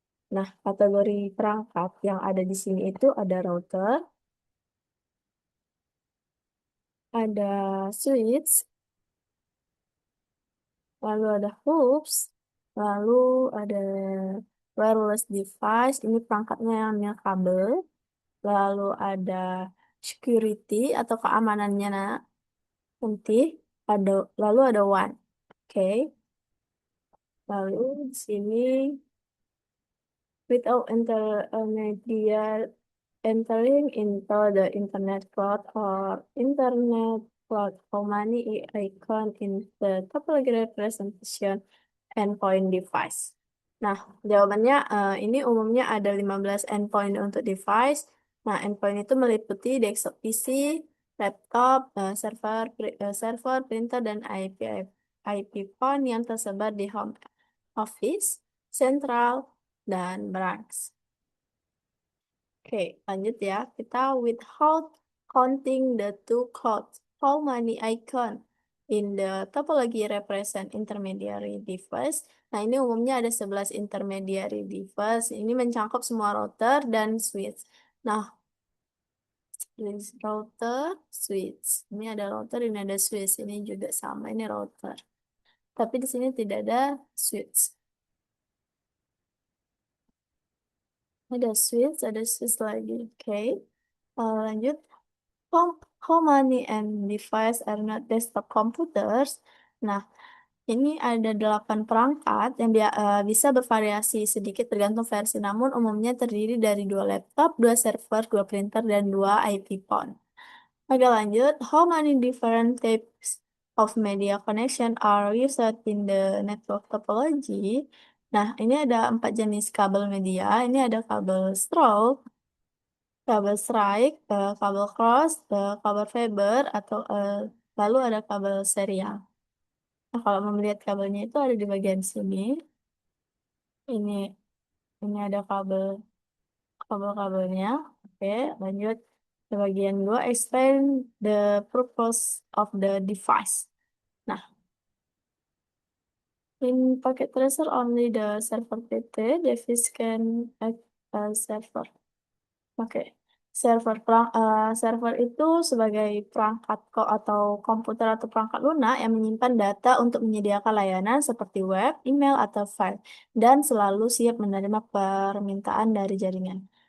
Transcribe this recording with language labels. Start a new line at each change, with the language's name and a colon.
Indonesian: Nah, kategori perangkat yang ada di sini itu ada router, ada switch, lalu ada hoops, lalu ada wireless device, ini perangkatnya yang kabel, lalu ada security atau keamanannya nanti, ada lalu ada WAN. Oke. Lalu di sini
English: without intermediate entering into the internet cloud or internet cloud, how many icon in the topology representation endpoint device?
Indonesian: Nah, jawabannya ini umumnya ada 15 endpoint untuk device. Nah, endpoint itu meliputi desktop PC, laptop, server, printer, dan IP phone yang tersebar di home office, central, dan branch. Oke, lanjut ya.
English: Kita without counting the two clouds, how many icon in the topology represent intermediary device?
Indonesian: Nah, ini umumnya ada 11 intermediary device. Ini mencakup semua router dan switch. Nah, router, switch. Ini ada router, ini ada switch. Ini juga sama, ini router. Tapi di sini tidak ada switch. Ada switch lagi. Oke. Lanjut.
English: How, how many and device are not desktop computers?
Indonesian: Nah, ini ada 8 perangkat yang dia bisa bervariasi sedikit tergantung versi, namun umumnya terdiri dari 2 laptop, 2 server, 2 printer, dan 2 IP phone. Oke, lanjut.
English: How many different types of media connection are used in the network topology?
Indonesian: Nah, ini ada 4 jenis kabel media. Ini ada kabel stroke, kabel strike, kabel cross, kabel fiber, atau lalu ada kabel serial. Nah, kalau mau melihat kabelnya itu ada di bagian sini. Ini ini ada kabel-kabelnya. Oke, lanjut ke bagian 2.
English: Explain the purpose of the device. Nah, in packet tracer only the server PT device can act as server.
Indonesian: Oke. Server itu sebagai perangkat atau komputer atau perangkat lunak yang menyimpan data untuk menyediakan layanan seperti web, email, atau file, dan selalu siap menerima permintaan dari jaringan.